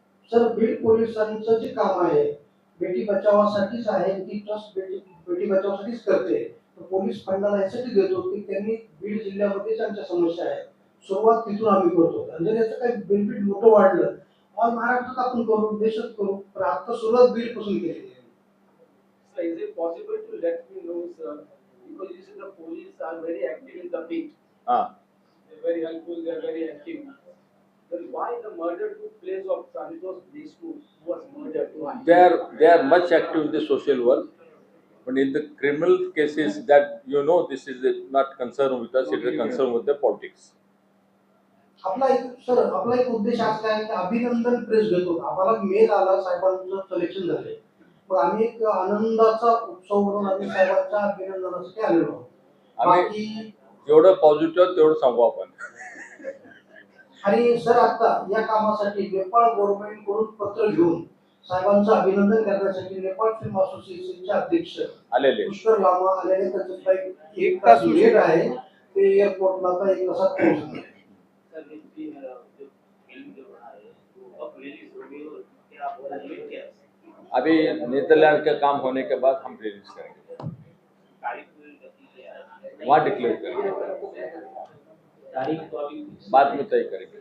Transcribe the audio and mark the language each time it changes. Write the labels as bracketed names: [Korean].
[Marathi] Sir Beed पोलिसांचं जे काम आहे बेटी बचावासाठीच आहे, ती ट्रस्ट बेटी बचावासाठीच करते। तर पोलीस फंडाला यासाठी देतो की त्यांनी बीड जिल्ह्यामध्ये ज्यांच्या समस्या आहेत सुरुवात तिथून आम्ही करतो। आणि जर याचं काही बेनिफिट मोठं वाढलं और महाराष्ट्रात आपण करू, देशात करू, पण आता सुरुवात बीड पासून केली आहे। [English] So is it possible to let me know, sir, because you see the police are very active in the pit. They're very helpful, they're very active. Then why the murder took place of Santos Deshmukh, who was murdered? Why? They are much active in the social world, but in the criminal cases that this is not concern with us, it is a concern with the politics. [Marathi] आपला एक उद्देश असा आहे की अभिनंदन press घेतो। आम्हाला mail आला साहेबांचं सिलेक्शन झाले, मग आम्ही एक आनंदाचा उत्सव म्हणून आम्ही साहेबांच्या अभिनंदनासाठी आलेलो आहोत। बाकी जेवढं पॉझिटिव्ह तेवढं सांगू आपण। आणि सर आता या कामासाठी नेपाळ गव्हर्नमेंट कडून पत्र घेऊन साहेबांचं अभिनंदन करण्यासाठी नेपाळ फिल्म असोसिएशनचे अध्यक्ष आलेले पुष्कर लामा आलेले, त्यांचं फ्लाइट 1 तास लेट आहे, ते एअरपोर्टला आता एक तासात पोहोचणार आहे. [Hindi] सर ये जो फिल्म जो बना है वो अब रिलीज होगी और क्या आप डेट क्या है? अभी नीदरलैंड का काम होने के बाद हम रिलीज करेंगे, तारीख तो वहाँ डिक्लेयर करेंगे, तारीख तो अभी बाद में तय करेंगे।